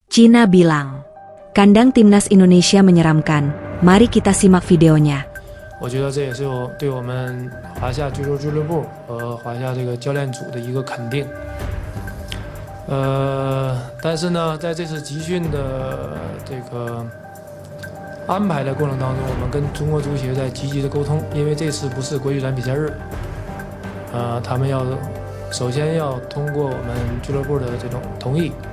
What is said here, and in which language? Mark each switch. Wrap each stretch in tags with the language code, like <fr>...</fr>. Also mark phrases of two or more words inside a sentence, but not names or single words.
<id>Cina bilang, kandang timnas Indonesia menyeramkan. Mari kita simak videonya.</id> <zh>我觉得这也是对我们华夏足球俱乐部和华夏这个教练组的一个肯定。但是呢，在这次集训的这个安排的过程当中，我们跟中国足协在积极的沟通，因为这次不是国际展比赛日，他们首先要通过我们俱乐部的这种同意。</zh>